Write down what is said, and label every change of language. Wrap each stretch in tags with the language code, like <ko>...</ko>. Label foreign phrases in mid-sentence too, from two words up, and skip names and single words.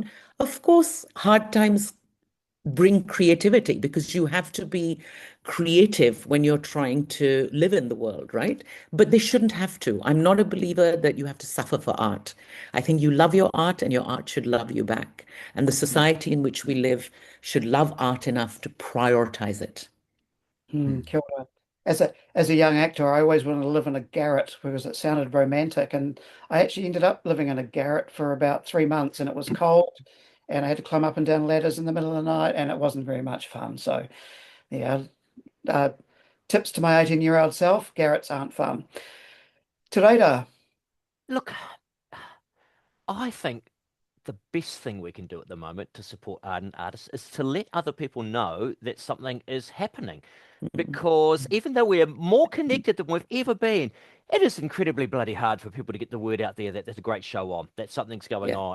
<en>Of course, hard times bring creativity because you have to be creative when you're trying to live in the world, right? But they shouldn't have to. I'm not a believer that you have to suffer for art. I think you love your art and your art should love you back. And the society in which we live should love art enough to prioritize it.</en> <mi>Kia ora.</mi> <en>As a young actor, I always wanted to live in a garret because it sounded romantic. And I actually ended up living in a garret for about 3 months, and it was cold, and I had to climb up and down ladders in the middle of the night, and it wasn't very much fun. So, yeah, tips to my 18-year-old self: garrets aren't fun.</en> <mi>Te reira.</mi> <en>Look, I think the best thing we can do at the moment to support art and artists is to let other people know that something is happening. Because even though we are more connected than we've ever been, it is incredibly bloody hard for people to get the word out there that there's a great show on, that something's going on.</en>